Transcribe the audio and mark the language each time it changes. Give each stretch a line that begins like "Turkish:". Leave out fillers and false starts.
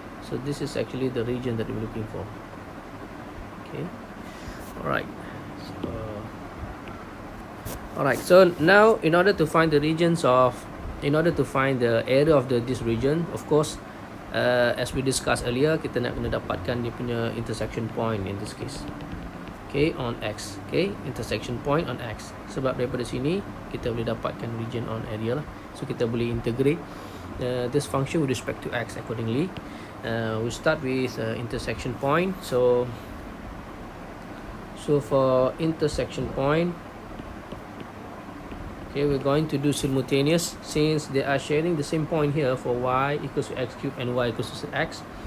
English: So this is actually the region that we're looking for. Okay, all right. So now in order to find the area of this region, of course, as we discussed earlier,
Malay: kita nak kena dapatkan dia punya
English: intersection point in this case. Okay, on X. Okay, intersection point on X.
Malay: Sebab daripada sini kita boleh dapatkan region on area lah.
English: So
Malay: kita boleh
English: integrate this function with respect to X accordingly. We start with intersection point. So for intersection point, okay, we're going to do simultaneous since they are sharing the same point here for y equals to x cubed and y equals to x.